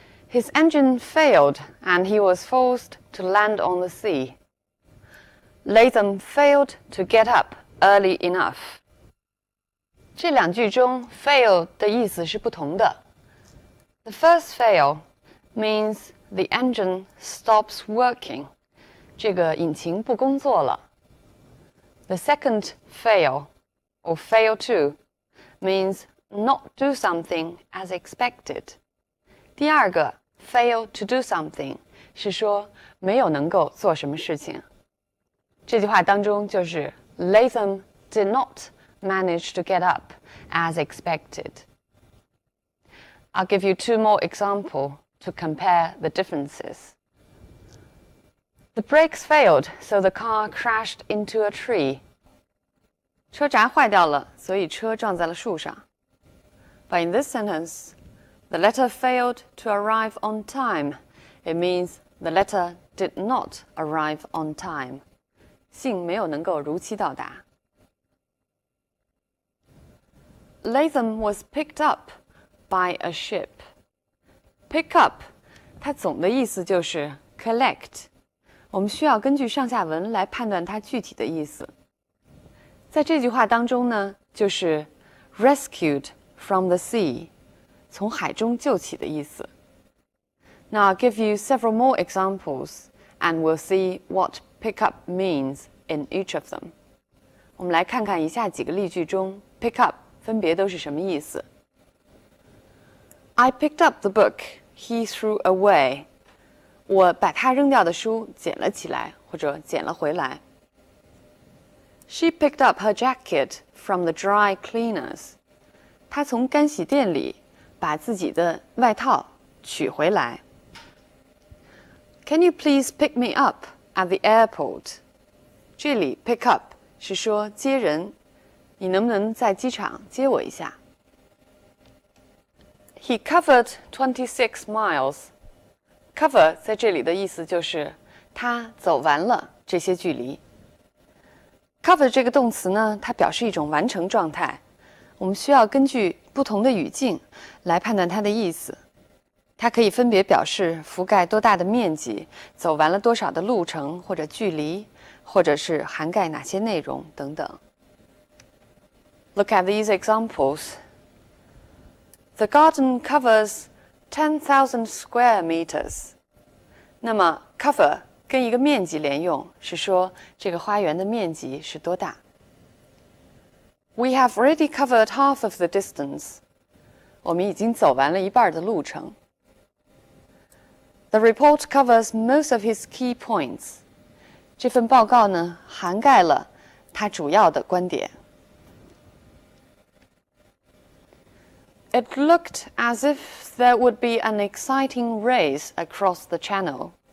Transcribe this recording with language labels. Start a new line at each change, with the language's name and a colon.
English: His engine failed and he was forced to land on the sea. Latham failed to get up early enough.
Chinese: 这2句中 fail 的意思是不同的。
English: The first fail means the engine stops working.
Chinese: 这个引擎不工作了。
English: The second fail, or fail to, means not do something as expected.
Chinese: 第二个 fail to do something 是说没有能够做什么事情。这句话当中就是
English: Latham did not manage to get up as expected. I'll give you 2 more examples to compare the differences. The brakes failed, so the car crashed into a tree.
Chinese: 车闸坏掉了，所以车撞在了树上。
English: But in this sentence, the letter failed to arrive on time. It means the letter did not arrive on time.
Chinese: 信没有能够如期到达。
English: Latham was picked up by a ship.
Chinese: Pick up, 它总的意思就是 collect. 我们需要根据上下文来判断它具体的意思。在这句话当中呢，就是
English: rescued from the sea,
Chinese: 从海中救起的意思。
English: Now I'll give you several more examples, and we'll see what pick up means in each of them.
Chinese: 我们来看看以下几个例句中 pick up 分别都是什么意思。
English: I picked up the book he threw away.
Chinese: 我把他扔掉的书捡了起来，或者捡了回来。
English: She picked up her jacket from the dry cleaners.
Chinese: 她从干洗店里把自己的外套取回来。
English: Can you please pick me up at the airport?
Chinese: 这里 pick up 是说接人，你能不能在机场接我一下？
English: He covered 26 miles.
Chinese: Cover 在这里的意思就是他走完了这些距离。 Cover 这个动词呢，它表示一种完成状态，我们需要根据不同的语境来判断它的意思。它可以分别表示覆盖多大的面积，走完了多少的路程或者距离，或者是涵盖哪些内容等等。
English: Look at these examples. The garden covers 10,000 square meters.
Chinese: 那么 cover 跟一个面积连用，是说这个花园的面积是多大。
English: We have already covered half of the distance.
Chinese: 我们已经走完了一半的路程。
English: The report covers most of his key points.
Chinese: 这份报告呢，涵盖了他主要的观点。
English: It looked as if there would be an exciting race across the channel.